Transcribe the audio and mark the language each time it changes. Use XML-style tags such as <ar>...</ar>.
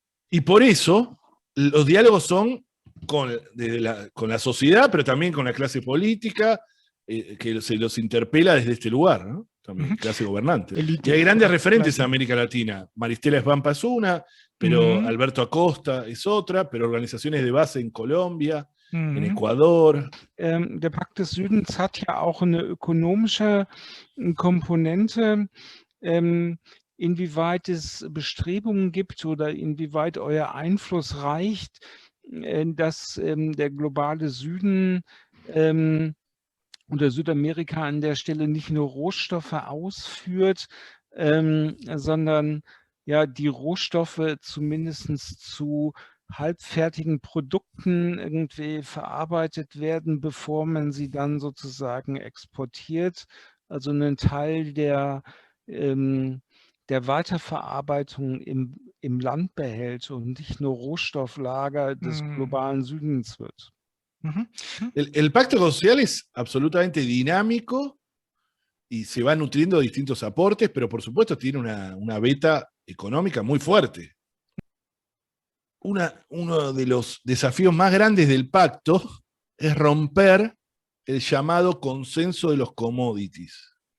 <es>Y por eso los diálogos son con la sociedad, pero también con la clase política, que se los interpela desde este lugar, ¿no? También clase gobernante. Y hay grandes referentes en América Latina. Maristela Svampa es una, pero Alberto Acosta es otra, pero organizaciones de base en Colombia, en Ecuador.</es> <de>Der Pakt des Südens hat ja auch eine ökonomische Komponente. Inwieweit es Bestrebungen gibt oder inwieweit euer Einfluss reicht, dass der globale Süden oder Südamerika an der Stelle nicht nur Rohstoffe ausführt, sondern ja die Rohstoffe zumindest zu halbfertigen Produkten irgendwie verarbeitet werden, bevor man sie dann sozusagen exportiert. Also einen Teil der Weiterverarbeitung im Land behält und nicht nur Rohstofflager des globalen Südens wird.</de> <es>El pacto social es absolutamente dinámico y se va nutriendo de distintos aportes, pero por supuesto tiene una beta económica muy fuerte. Uno de los desafíos más grandes del pacto es romper el llamado consenso de los commodities.</es>